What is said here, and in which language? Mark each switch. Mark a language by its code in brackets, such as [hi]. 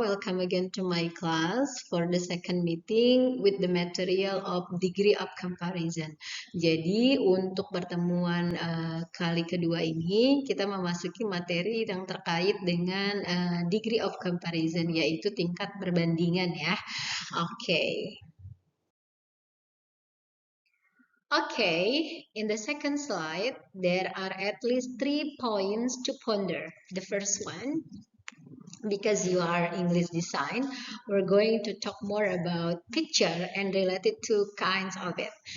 [en] Welcome again to my class for the second meeting with the material of degree of comparison. [id] Jadi untuk pertemuan kali kedua ini kita memasuki materi yang terkait dengan degree of comparison, yaitu tingkat perbandingan ya. Oke. [en] Okay, in the second slide, there are at least 3 points to ponder. The first one, because you are English design, we're going to talk more about picture and related to kinds of it.